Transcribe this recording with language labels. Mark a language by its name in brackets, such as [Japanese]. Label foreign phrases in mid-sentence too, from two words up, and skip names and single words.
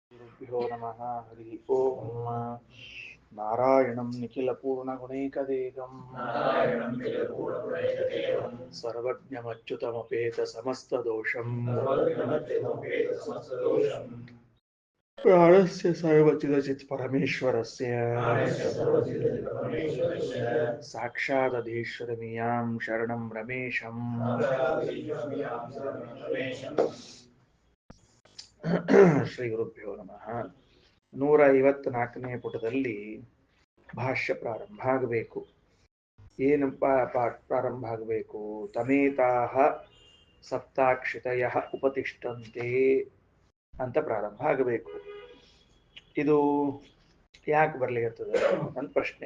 [Sanskrit] गुरुभ्यो नमः हरि ओम नारायणं निखिलपूर्णगुणैकदेहं सर्वज्ञमच्युतमपेतसमस्तदोषं प्राणस्य सर्वचिदचित् परमेश्वरस्य साक्षादधीश्वरमियां शरणं रमेशं ಶ್ರೀ ಗುರುಭ್ಯೋ ನಮಃ. [Kannada] 154ನೇ ಪುಟದಲ್ಲಿ ಭಾಷ್ಯ ಪ್ರಾರಂಭ ಆಗಬೇಕು. ಏನು ಪ್ರಾರಂಭ ಆಗಬೇಕು? [Sanskrit] ತಮೇತಾಹ ಸಪ್ತಾಕ್ಷಿತಯ ಉಪತಿಷ್ಠಂತೆ [Kannada] ಅಂತ ಪ್ರಾರಂಭ ಆಗಬೇಕು. ಇದು ಯಾಕೆ ಬರ್ಲಿಕ್ಕತ್ತದ ಅಂತ ಪ್ರಶ್ನೆ.